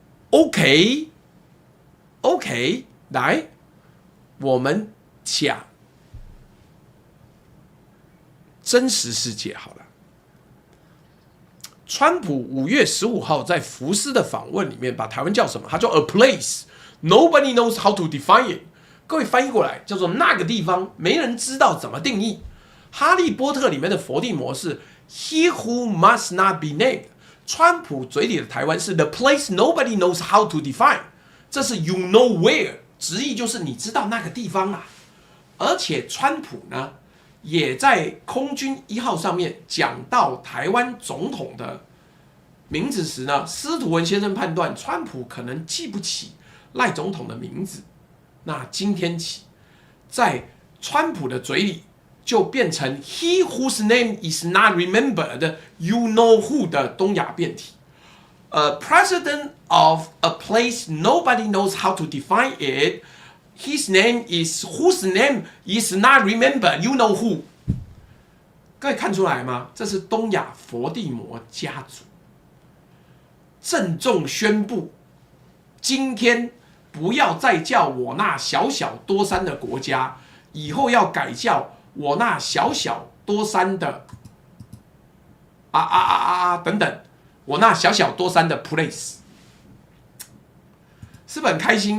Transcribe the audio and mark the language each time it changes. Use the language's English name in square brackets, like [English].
[Chinese] OK， 来，我们讲真实世界好了。川普5月15号在福斯的访问里面，把台湾叫什么？他叫 [English] a place nobody knows how to define it。 [Chinese] 各位翻译过来叫做那个地方，没人知道怎么定义。哈利波特里面的伏地魔是 [English] He who must not be named。 [Chinese] 川普嘴里的台湾是 [English] The place nobody knows how to define。 [Chinese] 这是 [English] You know where， [Chinese] 直译就是你知道那个地方啊。而且川普呢，也在空军1号上面讲到台湾总统的名字时呢，司徒文先生判断川普可能记不起赖总统的名字。那今天起，在川普的嘴里就变成 [English] He whose name is not remembered, you know who [Chinese] 的东亚变体。 [English] President of a place nobody knows how to define it. His name is whose name is not remembered, you know who。 [Chinese] 各位看出来吗？这是东亚佛地魔家族郑重宣布，今天不要再叫我那小小多山的国家，以后要改叫我那小小多山的等等，我那小小多山的 place， 是不是很开心？